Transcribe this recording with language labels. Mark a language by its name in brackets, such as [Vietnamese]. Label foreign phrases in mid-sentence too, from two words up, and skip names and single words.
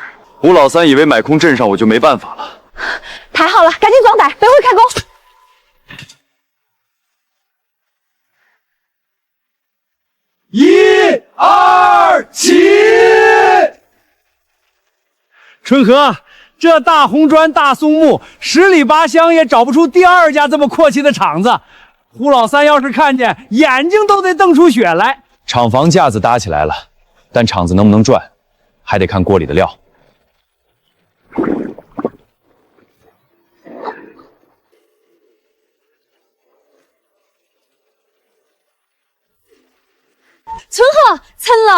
[Chinese] 胡老三以為買空鎮上我就沒辦法了。太好了，趕緊裝袋，背回開工。 1、2、起！春和，這大紅磚、大松木，10里8鄉也找不出第2家這麼闊氣的廠子。胡老三要是看見，眼睛都得瞪出血來。廠房架子搭起來了，但廠子能不能轉，還得看鍋裡的料。春和，成了！